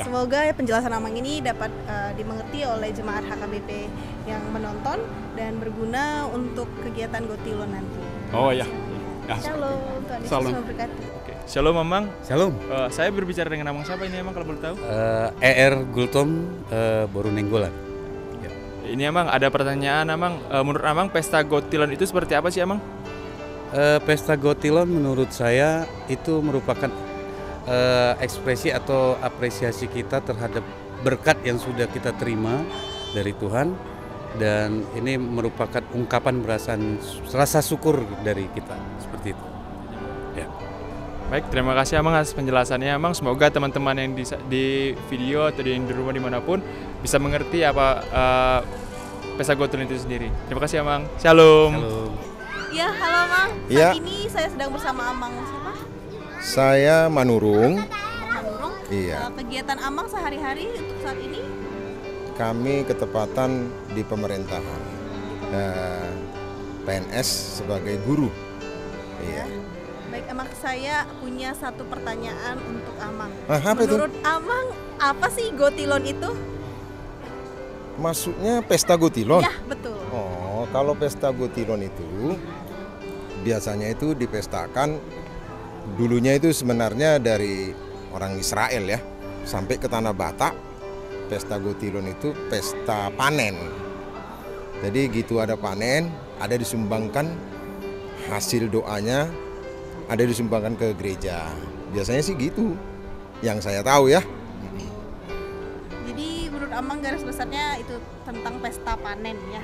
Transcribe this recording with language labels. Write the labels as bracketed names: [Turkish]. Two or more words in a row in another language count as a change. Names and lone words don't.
[Indonesian] Semoga penjelasan Amang ini dapat dimengerti oleh jemaat HKBP yang menonton dan berguna untuk kegiatan gotilon nanti. Oh ya. Shalom, Tuhan Yesus Shalom. memberkati. Shalom Amang. Shalom. Saya berbicara dengan Amang siapa ini Amang kalau boleh tahu? Gultom Boru Nenggolan. Ini Amang ada pertanyaan Amang. Menurut Amang pesta gotilon itu seperti apa sih Amang? Pesta gotilon menurut saya itu merupakan ekspresi atau apresiasi kita terhadap berkat yang sudah kita terima dari Tuhan, dan ini merupakan ungkapan rasa syukur dari kita, seperti itu. Ya. Baik, terima kasih Amang atas penjelasannya Amang. Semoga teman-teman yang di video atau di rumah dimanapun bisa mengerti apa pesta gotilon itu sendiri. Terima kasih Amang. Shalom. Halo. Ya, halo Amang. Ya. Saat ini saya sedang bersama Amang siapa? Saya Manurung. Manurung. Iya. Kegiatan Amang sehari-hari untuk saat ini? Kami ketepatan di pemerintahan. PNS sebagai guru. Iya. Baik, Amang, saya punya satu pertanyaan untuk Amang. Apa itu? Menurut Amang, apa sih gotilon itu? Maksudnya pesta gotilon? Ya, betul. Oh, kalau pesta gotilon itu biasanya itu dipestakan dulunya itu sebenarnya dari orang Israel ya, sampai ke tanah Batak. Pesta gotilon itu pesta panen. Jadi gitu, ada panen, ada disumbangkan hasil doanya, ada disumbangkan ke gereja. Biasanya sih gitu, yang saya tahu ya. Jadi menurut Amang garis besarnya itu tentang pesta panen ya?